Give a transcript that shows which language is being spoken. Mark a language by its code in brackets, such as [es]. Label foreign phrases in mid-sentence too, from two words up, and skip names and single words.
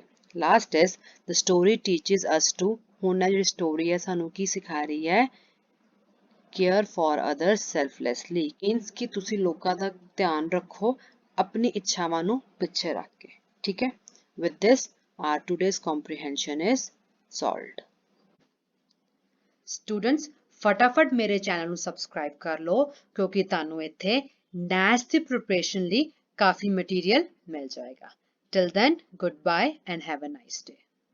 [en] Last is the story teaches us to, [pa] ਹੁਣ ਜਿਹੜੀ ਸਟੋਰੀ ਹੈ ਸਾਨੂੰ ਕੀ ਸਿਖਾ ਰਹੀ ਹੈ? [en] Care for others selflessly, means [pa] ਕਿ ਤੁਸੀਂ ਲੋਕਾਂ ਦਾ ਧਿਆਨ ਰੱਖੋ ਆਪਣੀ ਇੱਛਾਵਾਂ ਨੂੰ ਪਿੱਛੇ ਰੱਖ ਕੇ। ਠੀਕ ਹੈ। [en] With this, our today's comprehension is solved. Students, [pa] ਫਟਾਫਟ ਮੇਰੇ ਚੈਨਲ ਨੂੰ ਸਬਸਕ੍ਰਾਈਬ ਕਰ ਲਓ ਕਿਉਂਕਿ ਤੁਹਾਨੂੰ ਇੱਥੇ NAT ਦੀ ਪ੍ਰੀਪਰੇਸ਼ਨ ਲਈ ਕਾਫੀ ਮਟੀਰੀਅਲ ਮਿਲ ਜਾਏਗਾ। [en] Till then, goodbye and have a nice day.